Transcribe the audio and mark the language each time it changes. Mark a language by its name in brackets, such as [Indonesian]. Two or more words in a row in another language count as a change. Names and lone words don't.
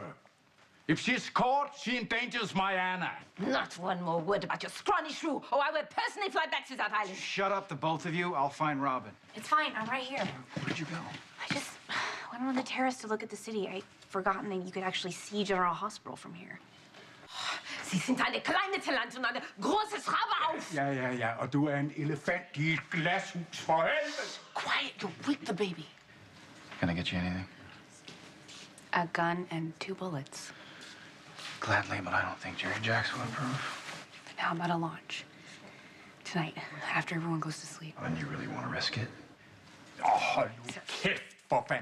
[English] If she's caught, she endangers my Anna. Not one more word about your scrawny shrew, or I will personally fly back to that island. Shut up, the both of you. I'll find Robin. It's fine. I'm right here. Where'd you go? I just went on the terrace to look at the city. I'd forgotten that you could actually see General Hospital from here. [German] Sie sind eine kleine Talent und eine große Schraube auf. Ja. [Danish] Og du er en elefant i et glashus for helvede. [English] Quiet, you'll wake the baby. Can I get you anything? A gun and 2 bullets. Gladly, but I don't think Jerry Jacks would approve. Then how about a launch? Tonight, after everyone goes to sleep. And you really want to risk it? Oh, you [Danish] kæft for fan.